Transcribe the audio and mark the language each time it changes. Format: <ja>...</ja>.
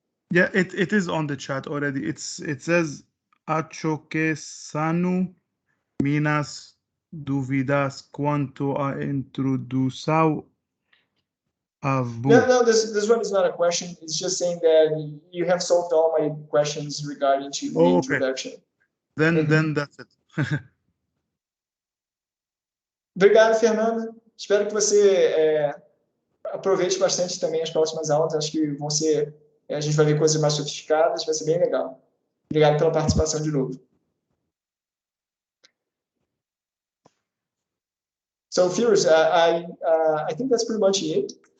<en>Yeah, it is on the chat already. It says</en> <pt>Achoque Sanu Minas Duvidas quanto a introdução a Vue.</pt> <en>No, this one is not a question. It's just saying that you have solved all my questions regarding to the introduction. Then that's it.</en> <pt>Obrigado, Fernanda. Espero que você aproveite bastante também as próximas aulas. Acho que a gente vai ver coisas mais sofisticadas, vai ser bem legal. Obrigado pela participação de novo.</pt> <en>So, Furious, I think that's pretty much it.</en>